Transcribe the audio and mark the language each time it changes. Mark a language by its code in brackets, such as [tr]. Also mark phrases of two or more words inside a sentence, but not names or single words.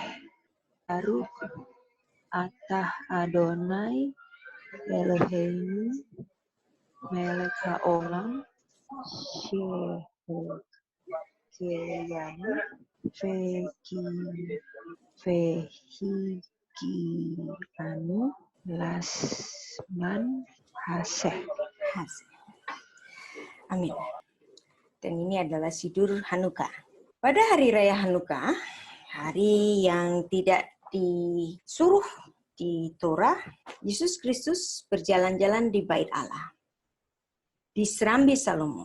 [he] ברוך אתה אדני אלהים מלך העולם שהחיינו והגיענו לזמן הזה. [id] Amin. Dan ini adalah Sidur Hanukkah. Pada hari raya Hanukkah, hari yang tidak disuruh di Torah, Yesus Kristus berjalan-jalan di Bait Allah, di Serambi Salomo.